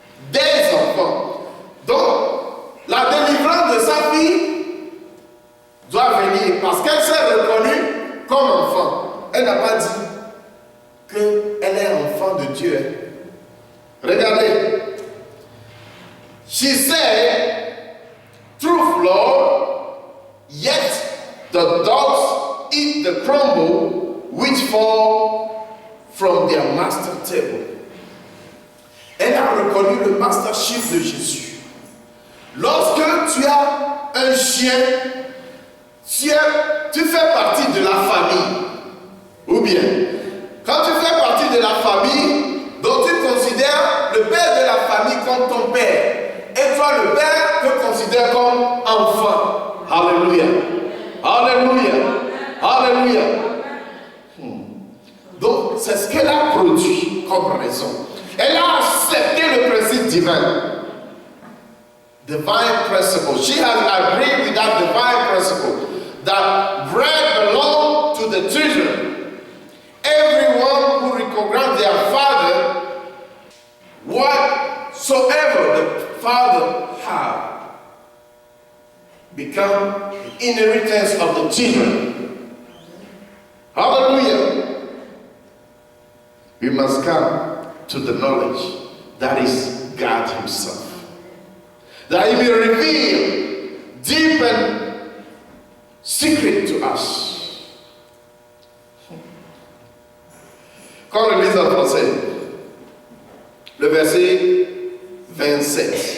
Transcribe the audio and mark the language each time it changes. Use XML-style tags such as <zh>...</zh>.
<fr>Des enfants. Donc, la délivrance de sa fille doit venir parce qu'elle s'est reconnue comme enfant. Elle n'a pas dit qu'elle est enfant de Dieu. Regardez.</fr> <en>She said, truth, Lord, yet the dogs eat the crumble which fall from their master table.</en> <fr>Elle a reconnu le mastership de Jésus. Lorsque tu as un chien, tu fais partie de la famille. Ou bien, quand tu fais partie de la famille, donc tu considères le père de la famille comme ton père. Et toi, le père, te considère comme enfant. Alléluia. Alléluia. Alléluia. Donc, c'est ce qu'elle a produit comme raison. Elle a accepté le principe divin.</fr> <en>Divine principle. She has agreed with that divine principle. That bread belongs to the children. Everyone who recognizes their father, whatsoever the father have, become the inheritance of the children. Hallelujah. We must come to the knowledge that is God Himself. That He will reveal deep and secret to us.</en> <fr>Quand on lit en français, le verset 27.</fr>